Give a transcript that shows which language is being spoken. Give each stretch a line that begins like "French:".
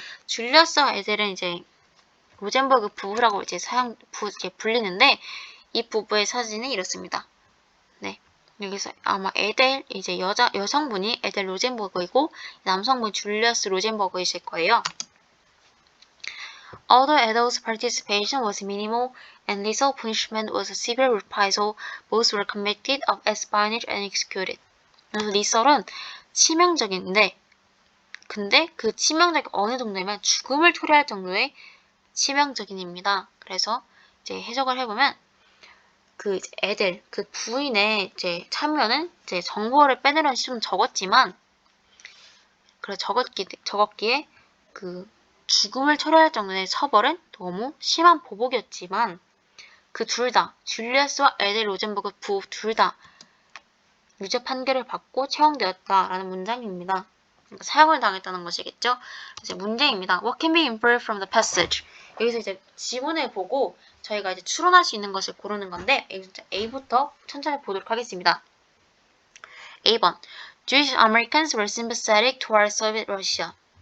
Korean: 줄리어스와 에델은 이제 로젠버그 부부라고 이제 불리는데 이 부부의 사진이 이렇습니다. 네. 여기서 아마 에델 이제 여성분이 에델 로젠버그이고 남성분 줄리어스 로젠버그이실 거예요.
English: Although Edel's participation was minimal and lethal punishment was a severe reprisal, both were convicted of espionage and executed.
Korean: 리설은 치명적인데, 근데 그 치명적이 어느 정도냐면 죽음을 초래할 정도의 치명적인입니다. 그래서 이제 해석을 해보면 그 에델, 그 부인의 이제 참여는 이제 정보를 빼내려는 시도는 적었지만, 그래 적었기에 그 죽음을 초래할 정도의 처벌은 너무 심한 보복이었지만 그 둘 다, 줄리어스와 에델 로젠버그 부부 둘 다 유죄 판결을 받고 처형되었다라는 문장입니다. 그러니까 사형을 당했다는 것이겠죠. 이제 문제입니다.
English: What can be inferred from the passage?
Korean: 여기서 이제 지문을 보고 저희가 이제 추론할 수 있는 것을 고르는 건데 A부터 천천히 보도록 하겠습니다.
English: A번 Jewish Americans were sympathetic towards Soviet Russia.